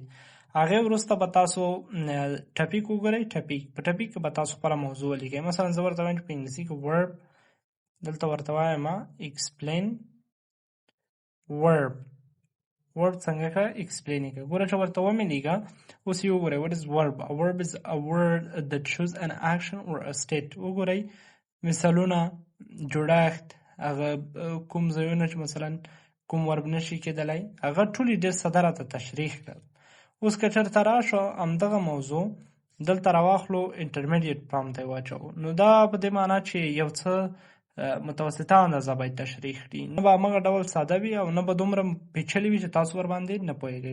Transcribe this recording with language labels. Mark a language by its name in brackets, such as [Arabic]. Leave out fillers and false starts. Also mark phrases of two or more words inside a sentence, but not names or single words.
[Pashto] هغې وروسته به تاسو ټاپک وګورئ. ټاپک په ټاپک کې به تاسو خپله موضوع ولیکئ. مثلا زه ورته وایم چې په انګلیسي کې ورب، دلته ورته وایم [English] explain verb. [Pashto] ورب څنګه ښه ایکسپلین یې کړه. ګوره چې ورته ومې لیکه، اوس یې وګورئ. [English] what is verb? A verb is a word that shows an action or a state. [Pashto] وګورئ مثالونه، جوړښت، هغه کوم ځایونه چې مثلا کوم ورب نشي کېدلی، هغه ټولې ډېر ساده راته تشریح کړل. اوس که چېرته راشو همدغه موضوع دلته راواخلو، [English] intermediate prompt [Pashto] ته یې واچوو، نو دا په دې معنا چې یو څه متوسطه اندازه باید تشریح کړي، نه به همغه ډول ساده وي او نه به دومره پیچلي وي چې تاسو ورباندې نه پوهېږئ.